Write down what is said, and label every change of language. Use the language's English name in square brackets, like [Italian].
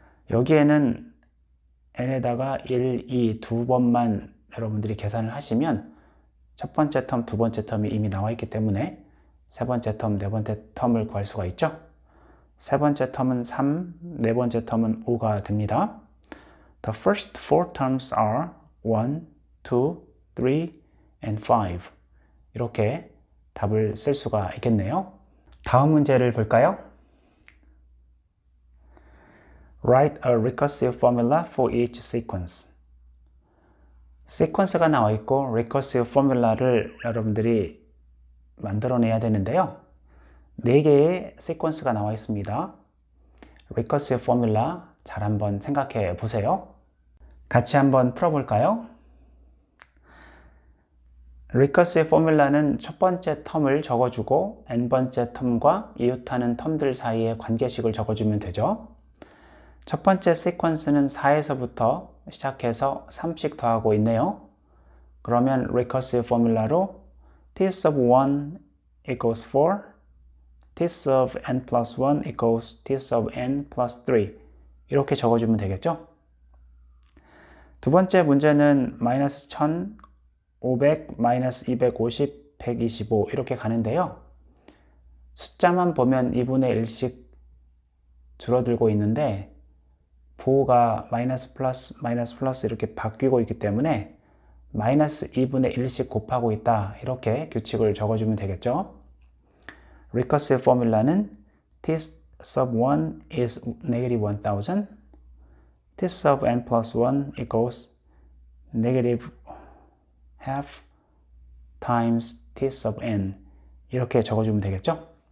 [Korean] 여기에는 n에다가 1, 2 두 번만 여러분들이 계산을 하시면 첫 번째 텀, 두 번째 텀이 이미 나와 있기 때문에 세 번째 텀, 네 번째 텀을 구할 수가 있죠. 세 번째 텀은 3, 네 번째 텀은 5가 됩니다. [English] The first four terms are 1, 2, 3, and 5 [Korean] 이렇게 답을 쓸 수가 있겠네요. 다음 문제를 볼까요? [English] Write a recursive formula for each sequence. [Korean] 시퀀스가 나와 있고 recursive 포뮬라를 여러분들이 만들어내야 되는데요. 4개의 시퀀스가 나와 있습니다. recursive 포뮬라 잘 한번 생각해 보세요. 같이 한번 풀어볼까요? recursive 포뮬라는 첫 번째 텀을 적어주고 n번째 텀과 이웃하는 텀들 사이의 관계식을 적어주면 되죠. 첫 번째 시퀀스는 4에서부터 시작해서 3씩 더하고 있네요. 그러면 [English] recursive 포뮬라로 t of 1 equals 4, t of n plus 1 equals t of n plus 3 [Korean] 이렇게 적어주면 되겠죠. 두 번째 문제는 마이너스 1000, 500, 마이너스 250, 125 이렇게 가는데요. 숫자만 보면 2분의 1씩 줄어들고 있는데 부호가 마이너스 플러스 이렇게 바뀌고 있기 때문에 마이너스 2분의 1씩 곱하고 있다 이렇게 규칙을 적어주면 되겠죠. [English] recursive 포뮬라는 t sub 1 is negative 1000, t sub n plus 1 equals negative half times t sub n [Korean] 이렇게 적어주면 되겠죠.